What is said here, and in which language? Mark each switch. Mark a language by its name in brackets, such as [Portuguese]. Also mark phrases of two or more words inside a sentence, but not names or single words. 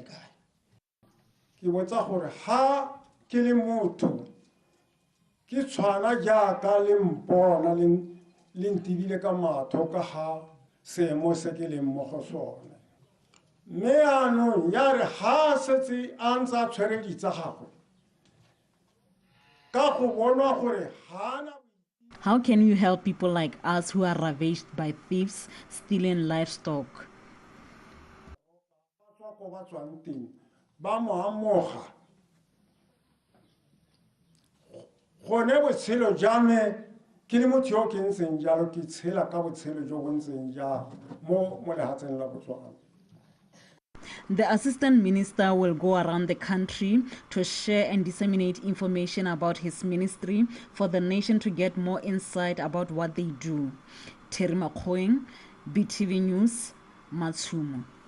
[Tswana] botsa gore ha ke le motho ke tshwana jaaka le mpona le ntibile ka matho ka ha seemo se ke leng mo go sone mme anong ya re ha setse a ntse a tshwere ditsa gagwe ka go bonwa gore hana. [English] How can you help people like us who are ravaged by thieves stealing livestock? [Tswana] Ba mo amoga gone botshelo jame ke le motho yo ke ntseng jalo ke tshela ka botshelo jo bo ntseng jalo mo lehatsheng la Botswana. [English] The Assistant Minister will go around the country to share and disseminate information about his ministry for the nation to get more insight about what they do. Terry Makhoeng, BTV News, Matsumo.